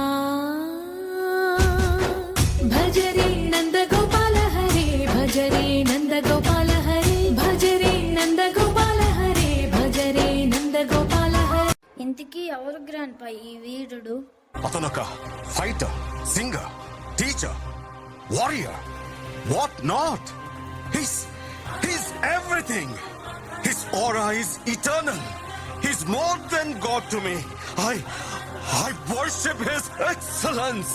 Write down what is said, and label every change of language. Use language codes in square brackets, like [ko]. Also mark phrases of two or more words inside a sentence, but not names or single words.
[sa] भज रे नंद गोपाल हरे भज रे नंद गोपाल हरे भज रे नंद गोपाल हरे भज रे नंद गोपाल हरे [te] ఇంతకీ ఎవరు గ్రాండ్ పై ఈ వీరుడు? అతనొక [en] fighter, singer, teacher, Warrior, what not. He's everything. His aura is eternal. He's more than God to me. I worship His excellence.